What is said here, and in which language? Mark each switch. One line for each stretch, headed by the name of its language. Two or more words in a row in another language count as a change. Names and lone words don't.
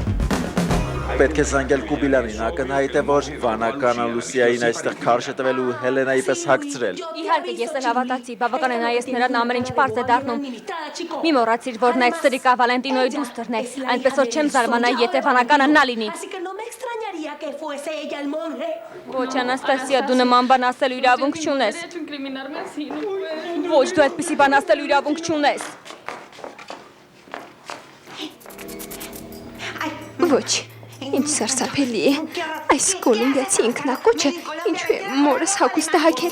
Armenian: Պետք է զանգել Կուբիլանին, ակնհայտ է, որ Վանականը Լուսիային այստեղ քարշ է տվել ու Հելենայի պես հագցրել։ Իհարկե, ես էլ հավատացի, բավական է նայես նրան ամեն ինչ պարզ է դառնում։ Մի մոռացիր, որ նա Ստրիկա Վալենտինոյի դուստրն է, այնպես որ չեմ զարմանա, եթե Վանականը նա լինի։
Spanish: que fuese ella el monje.
Armenian: Ոչ, Անաստասիա, դու նման բան ասելու իրավունք չունես։ Ոչ, դու այդպիսի բան ասելու իրավունք չունես։ Ոչ, ինչ սարսափելի է։ Այս կոլումբիացի ինքնակոչը ինչու է մորս հագուստը հագել։